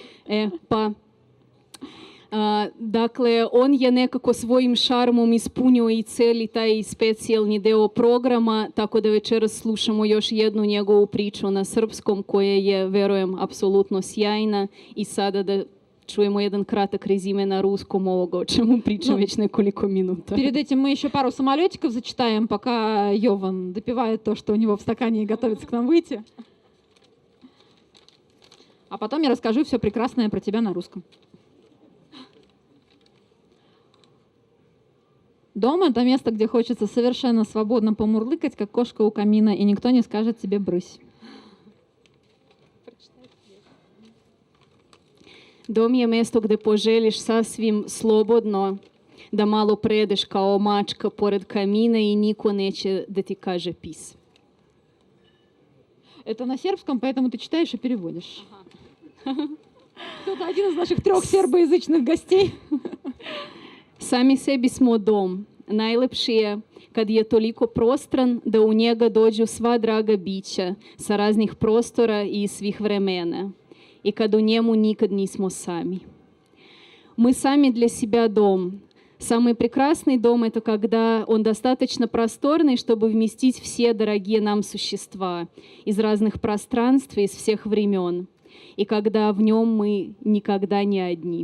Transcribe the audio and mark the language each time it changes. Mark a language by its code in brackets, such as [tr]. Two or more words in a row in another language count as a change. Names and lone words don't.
[sr] Dakle, on je nekako svojim šarmom ispunio i celi taj specijalni deo programa, tako da večeras slušamo još jednu njegovu priču na srpskom, koja je, verujem, apsolutno sjajna. I sada da čujemo jedan kratak [ru] резюме на русском [sr] ovoga, o čemu pričam već nekoliko minuta. [ru] Перед этим мы еще пару самолетиков зачитаем, пока Йован допивает то, что у него в стакане и готовится к нам выйти. А потом я расскажу все прекрасное про тебя на русском. Дом — это место, где хочется совершенно свободно помурлыкать, как кошка у камина, и никто не скажет тебе «брысь». [sr] Dom je mesto gde poželiš sasvim slobodno da malo predeš kao mačka pored kamina i niko neće da ti kaže pis. [ru] Это на сербском, поэтому ты читаешь и переводишь. Кто-то один из наших 3 сербоязычных гостей. [sr] Sami sebi smo dom. Najlepši je kad je toliko prostran da u njega dođu sva draga bića sa raznih prostora i svih vremena. I kad u njemu nikad nismo sami. [ru] Мы сами для себя дом. Самый прекрасный дом — это когда он достаточно просторный, чтобы вместить все дорогие нам существа из разных пространств и из всех времен. И когда в нем мы никогда не одни.